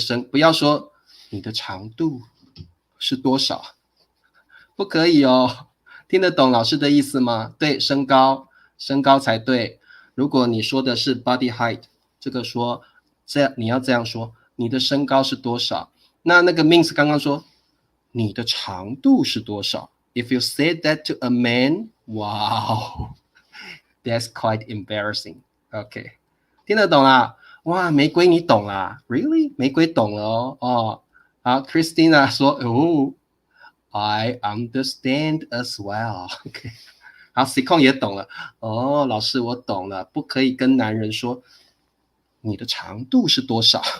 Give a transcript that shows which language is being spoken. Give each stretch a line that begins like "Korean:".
Chinese: 不要说你的长度是多少，不可以哦。听得懂老师的意思吗？对，身高才对。如果你说的是
English: body height，
Chinese: 这个说这样你要这样说，你的身高是多少？那个 means 刚刚说你的长度是多少？
English: If you say that to a man, wow, that's quite embarrassing.
Chinese: OK， 听得懂啦？哇，玫瑰你懂啦 ？
English: Really？
Chinese: 玫瑰懂了哦。好 ，Christina 说哦。
English: I understand as well. OK， 好 ，
Chinese: C 控也懂了。哦，老师我懂了，不可以跟男人说你的长度是多少。